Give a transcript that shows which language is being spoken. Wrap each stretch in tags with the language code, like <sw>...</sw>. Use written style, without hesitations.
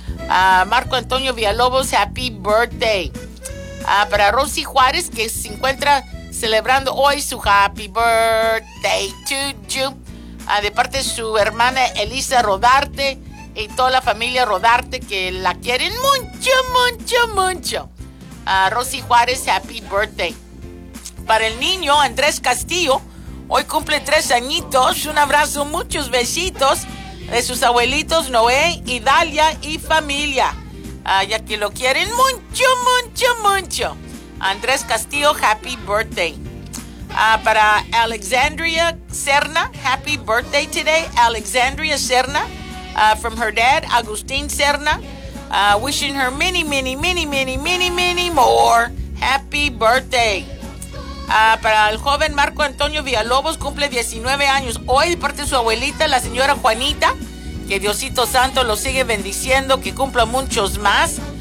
<es>Marco Antonio Villalobos, happy birthday. Para Rosy Juárez, que se encuentra celebrando hoy su</es> <en>happy birthday to you.</en> <es>De parte de su hermana Elisa Rodarte y toda la familia Rodarte, que la quieren mucho, mucho, mucho.</es> <en>Rosy Juárez, happy birthday.</en> <es>Para el niño Andrés Castillo, hoy cumple 3 añitos. Un abrazo, muchos besitos de sus abuelitos Noé y Dalia y familia. Ya que lo quieren mucho, mucho, mucho.</es> <en>Andrés Castillo, happy birthday. Para Alexandria Serna, happy birthday today. Alexandria Serna, from her dad, Agustín Serna. Wishing her many, many, many, many, many, many more. Happy birthday.</en> <es>Para el joven Marco Antonio Villalobos, cumple 19 años hoy, de parte de su abuelita, la señora Juanita, que Diosito Santo lo sigue bendiciendo, que cumpla muchos más.</es>